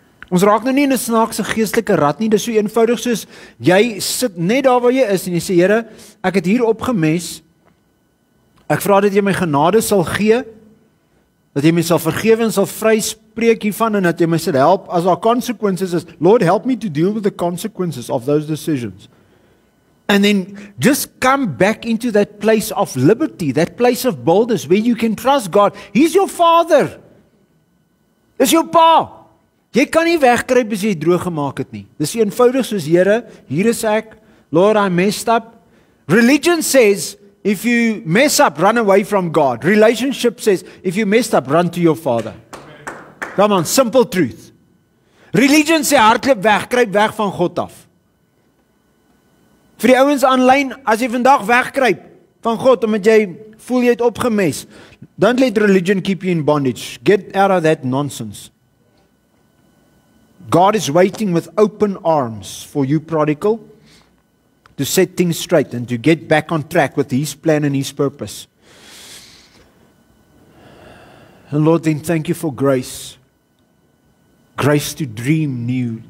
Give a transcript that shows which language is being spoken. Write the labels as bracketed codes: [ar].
[af] Ons raak nou nie in 'n snaakse geestelike rat nie, dis so eenvoudig soos, jy sit net daar waar jy is en jy sê, Here, ek het hier opgemes, ek vra dat jy my genade sal gee, dat jy my sal vergewe en sal vryspreek hiervan en dat jy my sal help as daar consequences is. [en] Lord, help me to deal with the consequences of those decisions. And then just come back into that place of liberty, that place of boldness where you can trust God. He's your Father. [af] Dis jou pa. Jy kan nie wegkruip as jy droog gemaak het nie. Dis eenvoudig soos, Here, hier is ek. [en] Lord, I messed up. Religion says, if you mess up, run away from God. Relationship says, if you messed up, run to your Father. Come on, simple truth. [af] Religion sê hardloop weg, kruip weg van God af. Vir die ouens aanlyn, as jy vandag wegkruip van God omdat jy voel jy het opgemes, [en] don't let religion keep you in bondage. Get out of that nonsense. God is waiting with open arms for you, prodigal, to set things straight and to get back on track with His plan and His purpose. And Lord, then thank you for grace. Grace to dream new.